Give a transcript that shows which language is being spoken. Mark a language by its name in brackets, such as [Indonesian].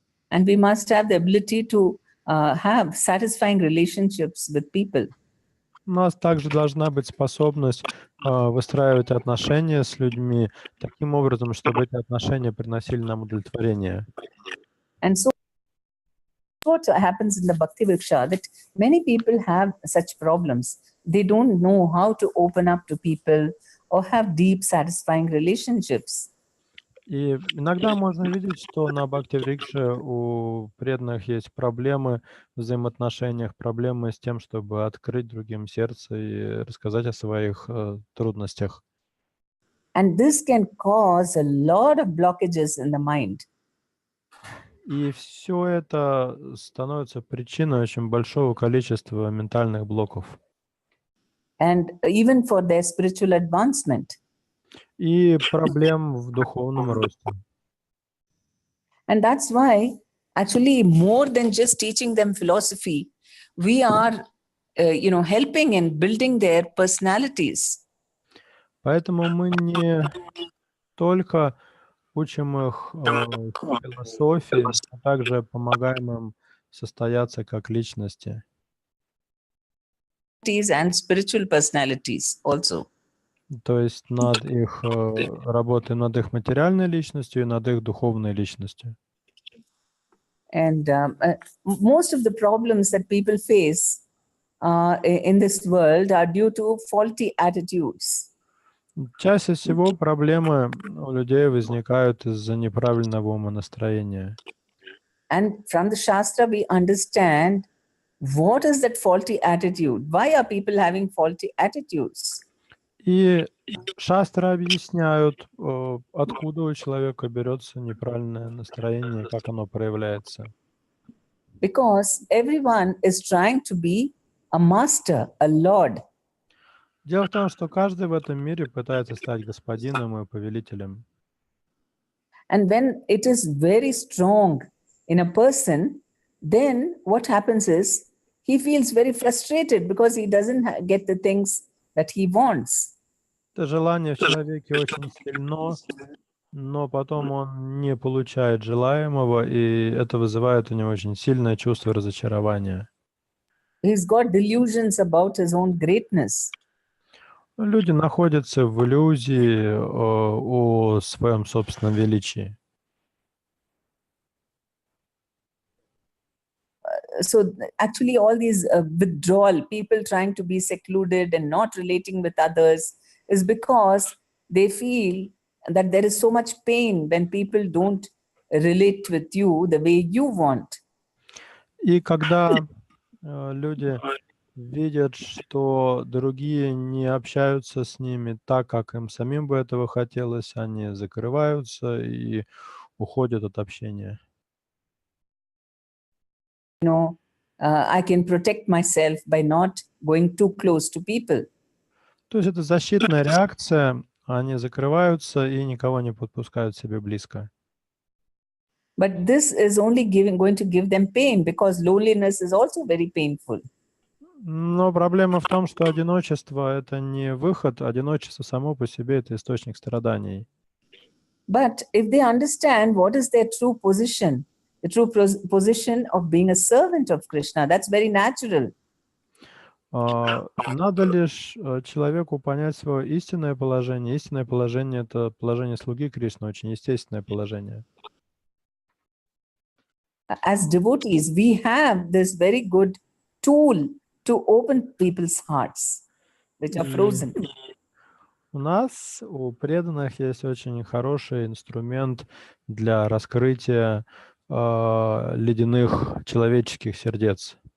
[English] And we must have the ability to have satisfying relationships with people. [Russian] У нас также должна быть способность выстраивать отношения с людьми таким образом, чтобы эти отношения приносили нам удовлетворение. [English] And so what happens in the Bhakti Vriksha, that many people have such problems. They don't know how to open up to people or have deep, satisfying relationships. [Russian] И иногда можно видеть, что на Бхакти-врикше у преданных есть проблемы в взаимоотношениях, проблемы с тем, чтобы открыть другим сердце и рассказать о своих трудностях. [English] And this can cause a lot of blockages in the mind. [Russian] И все это становится причиной очень большого количества ментальных блоков. [English] And even for their spiritual advancement. [Russian] И проблем в духовном росте. [English] And that's why, actually, more than just teaching them philosophy, we are, helping in building their personalities. [Russian] Поэтому мы не только учим их философии, а также помогаем им состояться как личности. [English] And spiritual personalities also. [Russian] То есть работаем над их материальной личностью и над их духовной личностью. [English] And most of the problems that people face in this world are due to faulty attitudes. [Russian] Чаще всего проблемы у людей возникают из-за неправильного умонастроения. [English] And from the Shastra, we understand what is that faulty attitude? Why are people having faulty attitudes? [Russian] И шастры объясняют, откуда у человека берется неправильное настроение, как оно проявляется. [English] Because everyone is trying to be a master, a lord. [Russian] Дело в том, что каждый в этом мире пытается стать господином и повелителем. [English] And when it is very strong in a person, then what happens is he feels very frustrated because he doesn't get the things that he wants. [Russian] Это желание в человеке очень сильно, но потом он не получает желаемого, и это вызывает у него очень сильное чувство разочарования. [English] He's got delusions about his own greatness. [Russian] Люди находятся в иллюзии о своем собственном величии. [English] So actually all these withdrawal, people trying to be secluded and not relating with others, is because they feel that there is so much pain when people don't relate with you the way you want. [Russian] И когда люди видят, что другие не общаются с ними так, как им самим бы этого хотелось, они закрываются и уходят от общения. [English] I can protect myself by not going too close to people. [Russian] То есть это защитная реакция, они закрываются и никого не подпускают к себе близко. [English] But this is only going to give them pain, because loneliness is also very painful. [Russian] Но проблема в том, что одиночество — это не выход, одиночество само по себе — это источник страданий. [English] But if they understand what is their true position, the true position of being a servant of Krishna, that's very natural. [Russian] Надо лишь человеку понять свое истинное положение. Истинное положение — это положение слуги Кришны, очень естественное положение. [English] As devotees, we have this very good tool to open people's hearts, which are frozen. [Russian] У нас, у преданных, есть очень хороший инструмент для раскрытия ледяных человеческих сердец.